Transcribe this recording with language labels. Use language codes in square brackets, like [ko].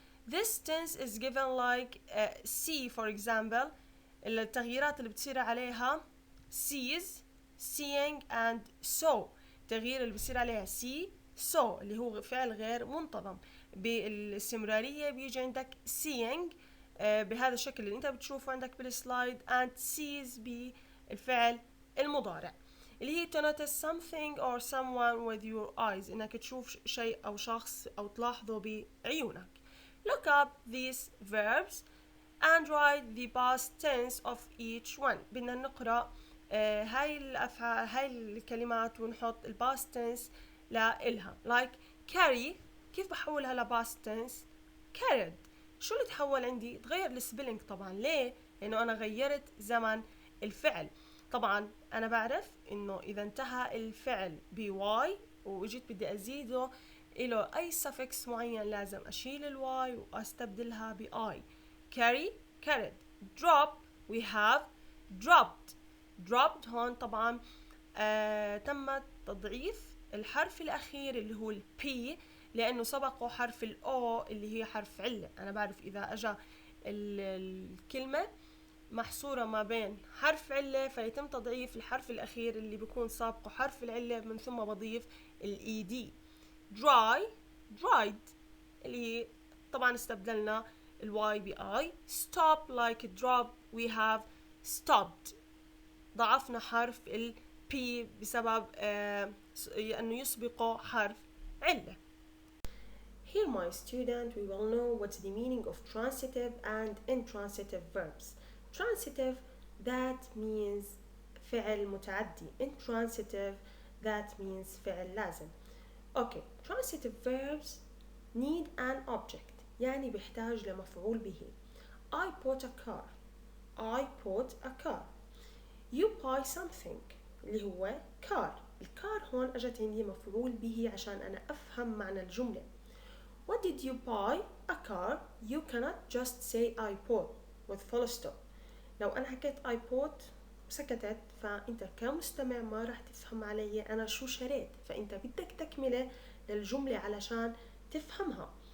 [en] This tense is given like see for example. [ar] التغييرات اللي بتصير عليها [en] sees، seeing and saw. [ar] التغيير اللي بصير عليها see saw اللي هو فعل غير منتظم. بالاستمرارية بيجي عندك seeing بهذا الشكل اللي انت بتشوفه عندك بالسلايد and sees بالفعل المضارع اللي هي [en] to notice something or someone with your eyes، [ar] انك تشوف شيء او شخص او تلاحظه بعيونك. [en] Look up these verbs and write the past tense of each one. [ar] بدنا نقرأ هاي الأفعال هاي الكلمات ونحط ال past tense لإلها like carry. كيف بحولها ل past tense؟ carried. شو اللي تحول عندي؟ تغير السبيلنج طبعا. ليه؟ لأنه أنا غيرت زمن الفعل. طبعا أنا بعرف إنه إذا انتهى الفعل ب y وجيت بدي أزيده إله أي suffix معين لازم أشيل الواي وأستبدلها ب I. [en] carry carried. drop we have dropped. [ar] dropped هون طبعا تم تضعيف الحرف الأخير اللي هو ال P لأنه سبقه حرف ال O اللي هي حرف علة. أنا بعرف إذا أجا الكلمة محصورة ما بين حرف علة فيتم تضعيف الحرف الأخير اللي بيكون سابقه حرف العلة من ثم بضيف ال ED. dry dried اللي هي طبعا استبدلنا الواي ب I. [en] stop like drop we have stopped. [ar] ضعفنا حرف ال P بسبب أنه يسبقه حرف علة. [en] Here my student we will know what's the meaning of transitive and intransitive verbs. Transitive that means [ar] فعل متعدي. [en] Intransitive that means [ar] فعل لازم. [en] Okay, transitive verbs need an object [ar] يعني بيحتاج لمفعول به. [en] I bought a car. I bought a car. You buy something اللي هو car. [ar] الكار هون اجت عندي مفعول به عشان انا افهم معنى الجملة. [en] What did you buy? A car. You cannot just say I bought with full stop. [ar] لو انا حكيت I bought سكتت فانت كمستمع ما راح تفهم علي انا شو شريت، فانت بدك تكملة للجملة علشان تفهمها.